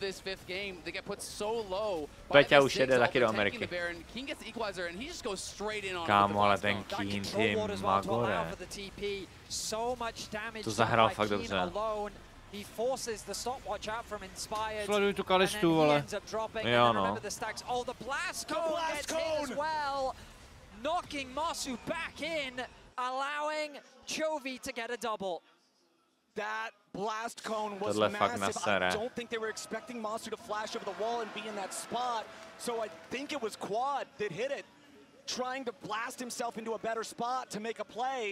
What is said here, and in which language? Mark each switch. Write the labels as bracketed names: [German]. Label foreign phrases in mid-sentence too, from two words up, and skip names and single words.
[Czech] Peťa už jede taky do Ameriky. Kámo, ale ten Keen, ty Magore. To zahrál fakt dobře. Sleduj tu Kalistu, vole. Jo, no. [English] Knocking Masu back in, allowing Chovy to get a double. That blast cone was massive. I don't think they were expecting Masu to flash over the wall and be in that spot. So I think it was Quad that hit it, trying to blast himself into a better spot to make a play.